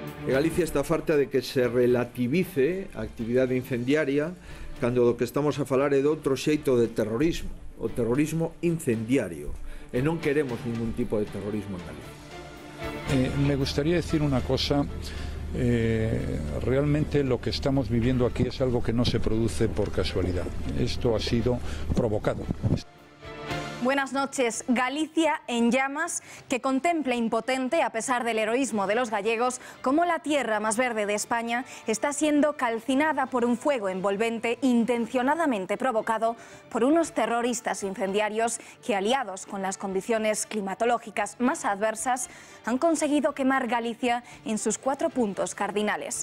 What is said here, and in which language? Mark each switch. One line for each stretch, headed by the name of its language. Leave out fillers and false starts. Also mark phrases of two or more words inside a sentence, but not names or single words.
Galician: Galicia está farta de que se relativice a actividade incendiaria cando do que estamos a falar é de outro xeito de terrorismo, o terrorismo incendiario, e non queremos ningún tipo de terrorismo en Galicia.
Spanish: Me gustaría decir una cosa, realmente lo que estamos viviendo aquí es algo que no se produce por casualidad, esto ha sido provocado. Buenas noches. Galicia en llamas, que contempla impotente, a pesar del heroísmo de los gallegos, cómo la tierra más verde de España está siendo calcinada por un fuego envolvente intencionadamente provocado por unos terroristas incendiarios que, aliados con las condiciones climatológicas más adversas, han conseguido quemar Galicia en sus 4 puntos cardinales.